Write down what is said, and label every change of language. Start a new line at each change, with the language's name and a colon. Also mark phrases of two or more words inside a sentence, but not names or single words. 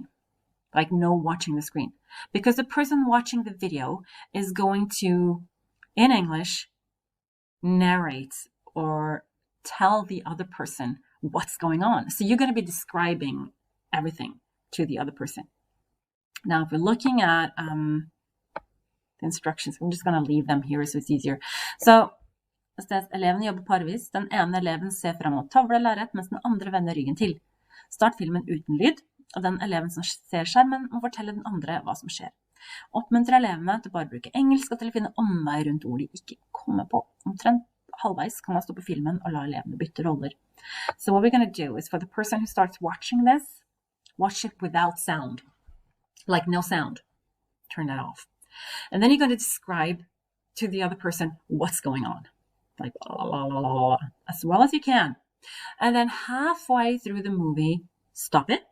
English: Like no watching the screen, because the person watching the video is going to, in English, narrate or tell the other person what's going on. So you're going to be describing everything to the other person. Now, if we're looking at the instructions, I'm just going to leave them here so it's easier.
Norwegian: So det står at eleven jobber parvis. Den ene eleven ser frem mot tavle lerret, mens den andre vender ryggen til. Start filmen uten lyd. Og den eleven som ser skjermen må fortelle den andre hva som skjer. Oppmuntre elevene til bare å bruke engelsk og til å finne omvei rundt ord de ikke kommer på. Omtrent halvveis kan man stoppe filmen og la elevene bytte roller.
English: So what we're going to do is for the person who starts watching this, watch it without sound. Like no sound. Turn that off. And then you're going to describe to the other person what's going on. Like blah, blah, blah, blah, blah, as well as you can. And then halfway through the movie, stop it.